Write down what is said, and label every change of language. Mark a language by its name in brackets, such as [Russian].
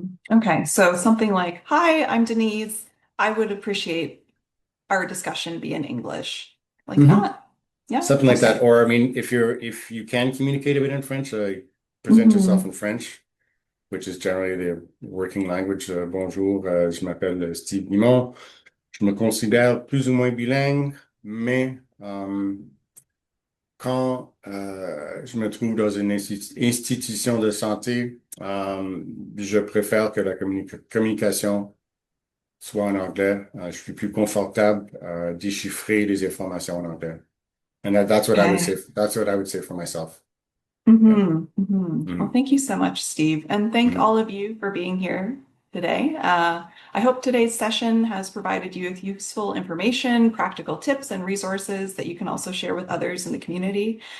[English] Okay, so something like, "Hi, I'm Denise. I would appreciate our discussion be in English," like that. Yeah, something like that. Or if you can communicate a bit in French, present yourself in French, which is generally the working language. [French] Bonjour, je m'appelle Steve Guimond. Je me considère plus ou moins bilingue, mais quand je me trouve dans une institution de santé, je préfère que la communication soit en anglais. Je suis plus confortable déchiffrer les informations en anglais. [English] And that's what I would say. That's what I would say for myself. Well, thank you so much, Steve. And thank all of you for being here today. I hope today's session has provided you with useful information, practical tips, and resources that you can also share with others in the community.